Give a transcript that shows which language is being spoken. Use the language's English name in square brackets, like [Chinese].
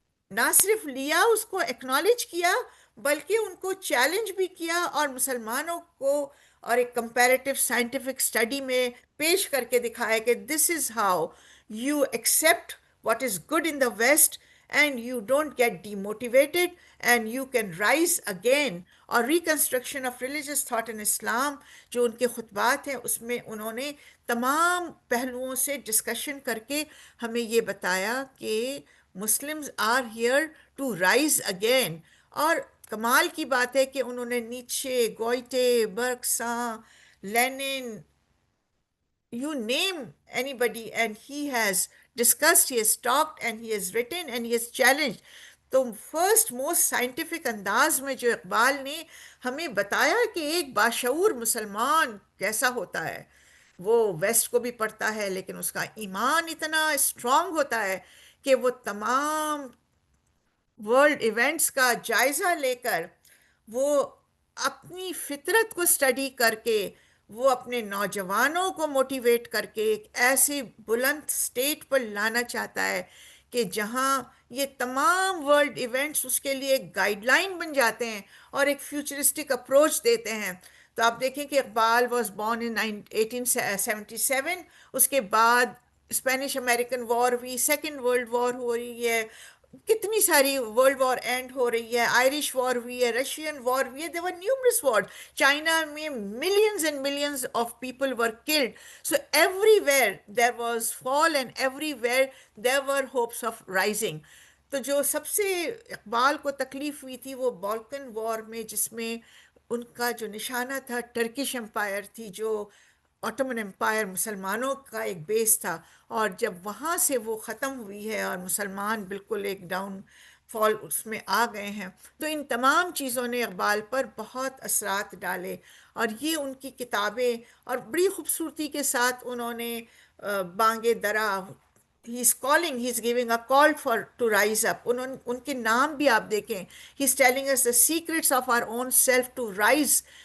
[Urdu] نہ صرف لیا، اس کو ایکنالج کیا، بلکہ ان کو چیلنج بھی کیا، اور مسلمانوں کو اور ایک کمپیریٹیو سائنٹیفک اسٹڈی میں پیش کر کے دکھایا کہ [English] This is how you accept what is good in the West and you don't get demotivated and you can rise again. [Urdu] اور reconstruction of religious thought in اسلام جو ان کے خطبات ہیں، اس میں انہوں نے تمام پہلوؤں سے ڈسکشن کر کے ہمیں یہ بتایا کہ [English] Muslims are here to rise again. [Urdu] اور کمال کی بات ہے کہ انہوں نے نیچے، Goethe, برکساں، linen, [English] you name anybody, and he has discussed, he has talked, and he has written, and he has challenged. [Urdu] تو فرسٹ موسٹ سائنٹیفک انداز میں جو اقبال نے ہمیں بتایا کہ ایک باشعور مسلمان کیسا ہوتا ہے، وہ ویسٹ کو بھی پڑھتا ہے لیکن اس کا ایمان اتنا اسٹرانگ ہوتا ہے کہ وہ تمام ورلڈ ایونٹس کا جائزہ لے کر، وہ اپنی فطرت کو اسٹڈی کر کے، وہ اپنے نوجوانوں کو موٹیویٹ کر کے ایک ایسی بلند سٹیٹ پر لانا چاہتا ہے کہ جہاں یہ تمام ورلڈ ایونٹس اس کے لیے ایک گائیڈ لائن بن جاتے ہیں اور ایک فیوچرسٹک اپروچ دیتے ہیں. تو آپ دیکھیں کہ اقبال [English] was born in [Urdu] 1877. اس کے بعد اسپینش امریکن وار ہوئی، سیکنڈ ورلڈ وار ہو رہی ہے، کتنی ساری ورلڈ وار اینڈ ہو رہی ہے، آئرش وار ہوئی ہے، رشین وار ہوئی ہے، [English] there were numerous wars. [Urdu] China میں [English] millions and millions of people were killed. So everywhere there was fall and everywhere there were hopes of rising. [Urdu] تو جو سب سے اقبال کو تکلیف ہوئی تھی وہ بالکن وار میں، جس میں ان کا جو نشانہ تھا ٹرکش امپائر تھی، جو آٹومن امپائر مسلمانوں کا ایک بیس تھا، اور جب وہاں سے وہ ختم ہوئی ہے اور مسلمان بالکل ایک ڈاؤن فال اس میں آ گئے ہیں. تو ان تمام چیزوں نے اقبال پر بہت اثرات ڈالے، اور یہ ان کی کتابیں، اور بڑی خوبصورتی کے ساتھ انہوں نے Bang Dara, [English] he is calling, he is giving a call for to rise up. [Urdu] ان کے نام بھی آپ دیکھیں، [English] he is telling us the secrets of our own self to rise.